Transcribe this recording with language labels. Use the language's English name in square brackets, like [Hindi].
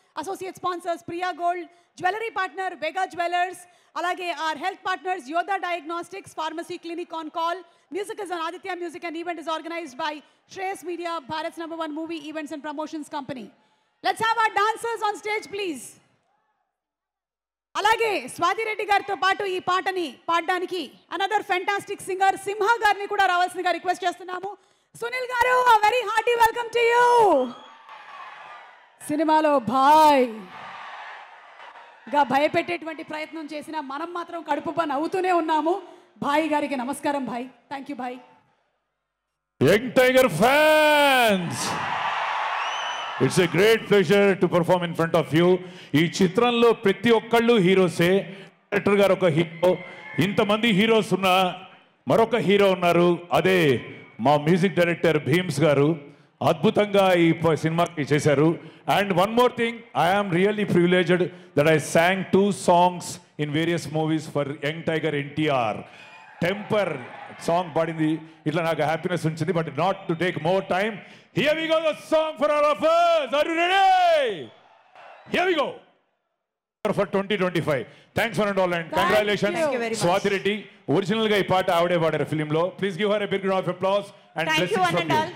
[English] Associate sponsors Priya Gold, jewelry partner Vega Jewelers, alage our health partners Yoda Diagnostics, Pharmacy Clinic on Call. Music is on Aditya Music and event is organized by Shreyas Media, Bharat's #1 movie events and promotions company. Let's have our dancers on stage, please. [Telugu] అలాగే స్వాతి రెడ్డి గారితో పాటు ఈ పాటని పాడడానికి another fantastic singer సింహ గారిని కూడా రావాల్సిందిగా request చేస్తున్నాము. సునీల్ గారు, [English] Very hearty welcome to you. [Telugu] సినిమాలో భాయ్ గా భయపెట్టేటువంటి ప్రయత్నం చేసిన మనం మాత్రం కడుపుపా నవ్వుతూనే ఉన్నాము. భాయ్ గారికి నమస్కారం. భాయ్, thank you. Bhai, [English] Young Tiger fans, it's a great pleasure to perform in front of you. [Telugu] ఈ చిత్రంలో ప్రతి ఒక్కళ్ళు హీరోసే. డైరెక్టర్ గారు ఒక హీరో, ఇంతమంది హీరోస్ ఉన్న మరొక హీరో ఉన్నారు, అదే మా మ్యూజిక్ డైరెక్టర్ భీమ్స్ గారు. అద్భుతంగా ఈ సినిమాకి చేశారు. [English] And one more thing, I'm really privileged that I sang 2 songs in various movies for young tiger NTR. [Telugu] Temper song పాడింది, ఇట్లా నాకు హ్యాపీనెస్ ఉంచింది. [English] But not to take more time, here we go, the song for all of us. Are you ready? Here we go for 2025. Thanks for all and congratulations Swati Reddy. [Telugu] Original ga ee paata avade paadaru film lo. [English] Please give her a big round of applause and blessings from you.